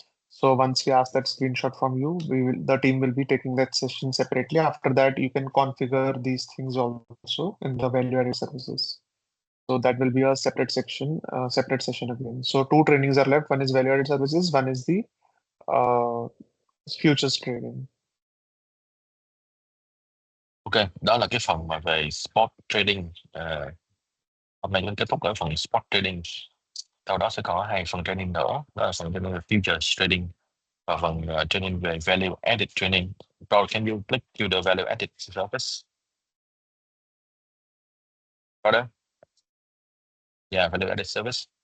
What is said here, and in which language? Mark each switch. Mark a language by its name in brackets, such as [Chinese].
[English] So once we ask that screenshot from you, the team will be taking that session separately. After that, you can configure these things also in the value-added services. So that will be a separate section, separate session again. So two trainings are left. One is value-added services. One is the uh, futures trading. [Vietnamese] Ok, đó là cái phần mà về spot trading. Hôm nay mình kết thúc ở phần spot trading. Sau đó sẽ có hai phần training nữa, đó là phần training về futures trading và phần training về value added training. [English] Rồi, can you click to the value added service? [Vietnamese] Có đó. [English] Yeah, value added service.